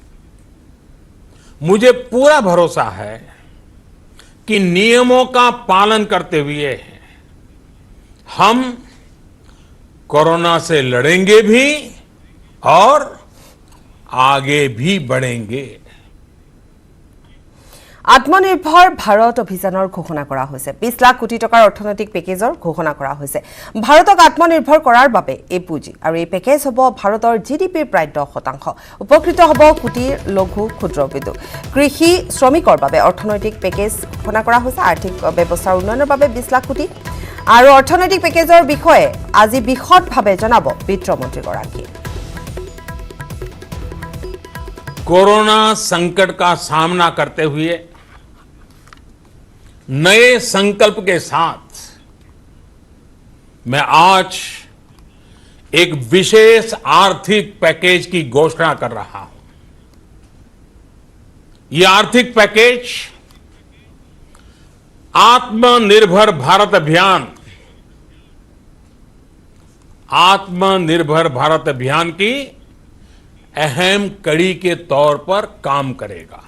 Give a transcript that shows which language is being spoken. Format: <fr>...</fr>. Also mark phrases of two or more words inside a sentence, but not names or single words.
<hi>मुझे पूरा भरोसा है कि नियमों का पालन करते हुए हम कोरोना से लड़ेंगे भी और आगे भी बढ़ेंगे</hi> <as>আত্মনিৰ্ভৰ ভাৰত অভিযানৰ ঘোষণা কৰা হৈছে 20 লাখ কোটি টকাৰ অৰ্থনৈতিক পেকেজৰ ঘোষণা কৰা হৈছে ভাৰতক আত্মনিৰ্ভৰ কৰাৰ বাবে এই পুঁজি আৰু এই পেকেজ হ'ব ভাৰতৰ জিডিপিৰ প্ৰায় 10% উপকৃত হ'ব কোটি লঘু ক্ষুদ্ৰ উদ্যোগ কৃষি শ্ৰমিকৰ বাবে অৰ্থনৈতিক পেকেজ ঘোষণা কৰা হৈছে আৰ্থিক ব্যৱস্থাৰ উন্নয়নৰ বাবে 20 লাখ কোটি আৰু অৰ্থনৈতিক পেকেজৰ বিষয়ে আজি বিশদভাৱে জনাব বিত্তমন্ত্ৰী গৰাকীয়ে</as> <hi>कोरोना संकट का सामना करते हुए नए संकल्प के साथ मैं आज एक विशेष आर्थिक पैकेज की घोषणा कर रहा हूं ये आर्थिक पैकेज आत्मनिर्भर भारत अभियान की अहम कड़ी के तौर पर काम करेगा।</hi>